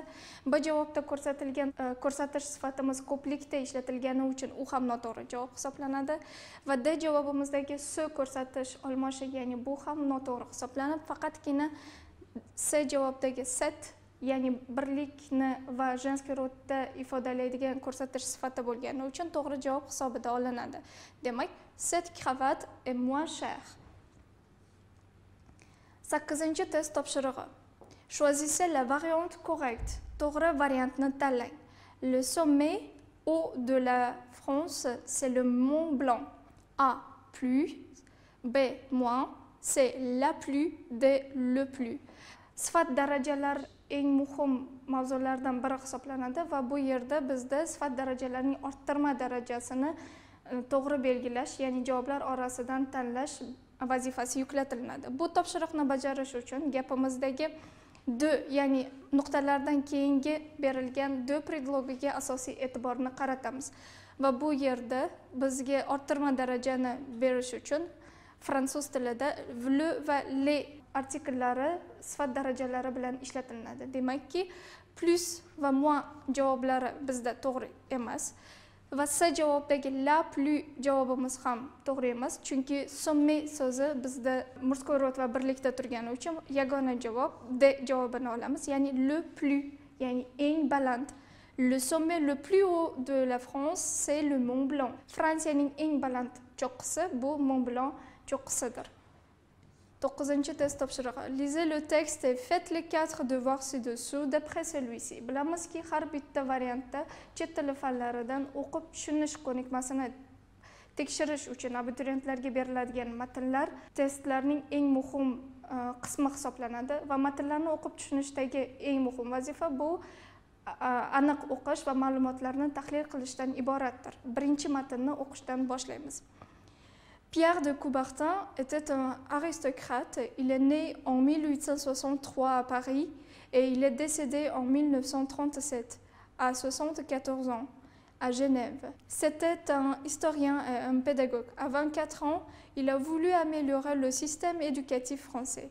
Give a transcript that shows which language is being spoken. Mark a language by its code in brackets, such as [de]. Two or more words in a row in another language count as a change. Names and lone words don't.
[uz] B javobda ko'rsatilgan ko'rsatish sifatimiz ko'plikda ishlatilgani uchun u ham noto'g'ri javob hisoblanadi va D javobimizdagi S ko'rsatish olmoshi, ya'ni bu ham noto'g'ri hisoblanib, faqatgina C javobdagi set, ya'ni birlikni va женский rodda ifodalaydigan ko'rsatish sifati bo'lgani uchun to'g'ri javob hisobida olinadi. Demak, [fr] cette cravate est moins chère. [uz] 8-chi test topshirig'i. [fr] Choisissez la variante correcte. [uz] To'g'ri variantni tanlang. [fr] Le sommet haut de la France, c'est le Mont Blanc. A, plus. B, moins. C, la plus. D, le plus. [uz] Sifat darajalar eng muhim mavzulardan biri hisoblanadi va bu yerda bizda sifat darajalarining orttirma darajasini to'g'ri belgilash, ya'ni javoblar orasidan tanlash vazifasi yuklatiladi. Bu topshiriqni bajarish uchun gapimizdagi de, ya'ni nuqtalardan keyingi berilgan de predlogiga asosiy e'tiborni qaratamiz va bu yerda bizga orttirma darajani berish uchun fransuz tilida le va le artikllari sifat darajalari bilan ishlatiladi. Demakki, plus va moins javoblari bizda to'g'ri emas va C javobdagi [fr] la plus [uz] javobimiz ham to'g'ri emas, chunki sommet so'zi bizda murskoy rod va birlikda turgani uchun yagona javob D javobini olamiz, ya'ni [fr] le plus, [uz] ya'ni eng baland. [fr] Le sommet le plus haut de la France, c'est le Mont Blanc. [uz] Fransiyaning eng baland cho'qqisi bu Mont Blanc cho'qqisidir. 9-chi test topshirig'i. [fr] Lisez le texte et faites les 4 devoirs ci-dessous d'après celui-ci. [uz] Bilamizki, har bitta variantda chet tili fanlaridan o'qib tushunish ko'nikmasini tekshirish uchun abituriyentlarga beriladigan matnlar testlarning eng muhim qismi hisoblanadi va matnlarni o'qib tushunishdagi eng muhim vazifa bu aniq o'qish va ma'lumotlarni tahlil qilishdan iboratdir. Birinchi matnni o'qishdan boshlaymiz. [fr] Pierre de Coubertin était un aristocrate. Il est né en 1863 à Paris et il est décédé en 1937 à 74 ans à Genève. C'était un historien et un pédagogue. À 24 ans, il a voulu améliorer le système éducatif français.